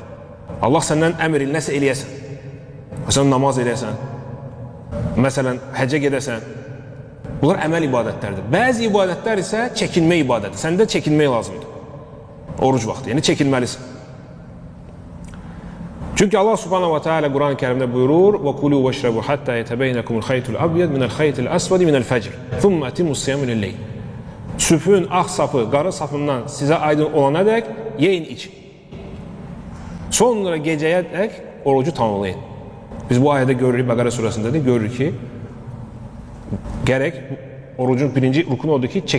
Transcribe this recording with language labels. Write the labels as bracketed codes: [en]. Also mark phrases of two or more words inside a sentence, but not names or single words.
[az] Allah səndən əmr il, nəsə eləyəsən. Məsələn, namaz eləyəsən, məsələn, həccə gedəsən. Bunlar əməl ibadətlərdir. Bəzi ibadətlər isə çəkinmə ibadətidir. Səndə çəkinmək lazımdır. Oruc vaxtı, yəni çəkinməlisin. Çünki Allah [ar] سبحانه وتعالى [az] Quran-ı Kərimdə buyurur: [ar] وَكُلُوا وَاشْرَبُوا حَتَّى يَتَبَيَّنَكُمُ الْخَيْطُ الْأَبْيَضُ مِنَ الْخَيْطِ الْأَسْوَدِ مِنَ الْفَجْرِ ثُمَّ أَتِمُّوا الصِّيَامَ إِلَى اللَّيْلِ. [az] Sübhün ağ sapı, qarı sapından sizə aydın olana dək yeyin, için. Sonra gecəyə dək orucu tamamlayın. Biz bu ayədə görürük, Bəqərə surəsində də görürük ki, gərək orucun birinci rukunu odur ki, çəkinmək.